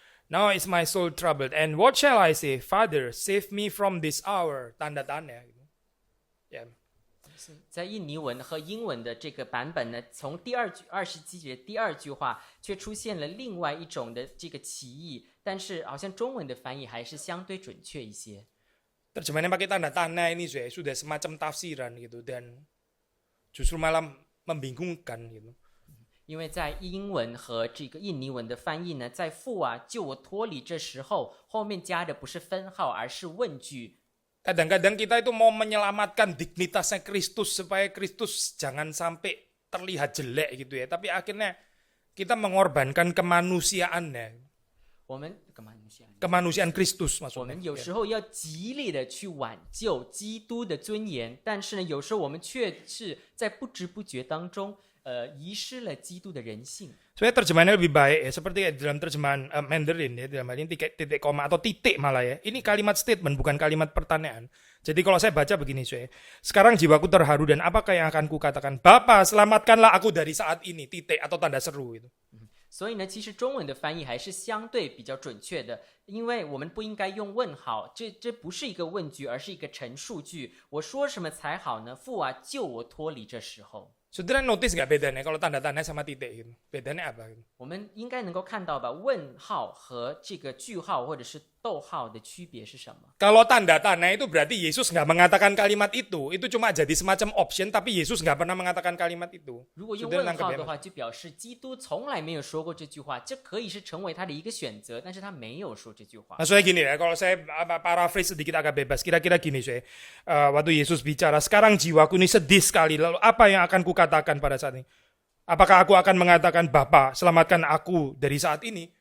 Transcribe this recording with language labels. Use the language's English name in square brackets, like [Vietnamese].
[English] Now is my soul troubled, and what shall I say? Father, save me from this hour. [Indonesian] Tanda tanya. Ya. [Chinese] 在印尼文和英文的这个版本呢，从第27节第二句话却出现了另外一种的这个歧义，但是好像中文的翻译还是相对准确一些。 [Indonesian] Terjemahannya pakai tanda tanya ini sudah semacam tafsiran gitu dan justru malah membingungkan gitu. [Chinese] 因为在英文和这个印尼文的翻译呢，在父啊救我脱离这时候，后面加的不是分号，而是问句。 [Indonesian] Kadang-kadang kita itu mau menyelamatkan dignitasnya Kristus supaya Kristus jangan sampai terlihat jelek gitu ya. Tapi akhirnya kita mengorbankan kemanusiaannya. [Chinese] 我们 [Indonesian] Kemanusiaan Kristus [Chinese] 我 [Indonesian] maksudnya. [Chinese] 们有时候要极力的去挽救基督的尊严，但是呢，有时候我们却是在不知不觉当中，遗失了基督的人性。 [Indonesian] Sebenarnya terjemahannya lebih baik ya, seperti dalam terjemahan Mandarin ya, dalam hal ini titik koma atau titik malah ya. Ini kalimat statement bukan kalimat pertanyaan. Jadi kalau saya baca begini sekarang jiwaku terharu dan apakah yang akan kukatakan? Bapa, selamatkanlah aku dari saat ini, titik atau tanda seru itu. [Chinese] 所以呢，其实中文的翻译还是相对比较准确的，因为我们不应该用问号，这不是一个问句，而是一个陈述句。我说什么才好呢？父啊，救我脱离这时候。 [Indonesian] Saudara notice nggak bedanya kalau tanda tanya sama titik gitu? Bedanya apa? [Chinese] 我们应该能够看到吧？问号和这个句号或者是逗号的区别是什么？ [Indonesian] Kalau tanda tanya itu berarti Yesus nggak mengatakan kalimat itu cuma jadi semacam option tapi Yesus nggak pernah mengatakan kalimat itu. [Chinese] 如果用问号的话，就表示基督从来没有说过这句话，这可以是成为他的一个选择，但是他没有说这句话。 [Indonesian] Maksudnya gini ya, kalau saya paraphrase sedikit agak bebas, kira-kira gini waktu Yesus bicara, sekarang jiwaku ini sedih sekali, lalu apa yang akan kukatakan pada saat ini? Apakah aku akan mengatakan, Bapa, selamatkan aku dari saat ini?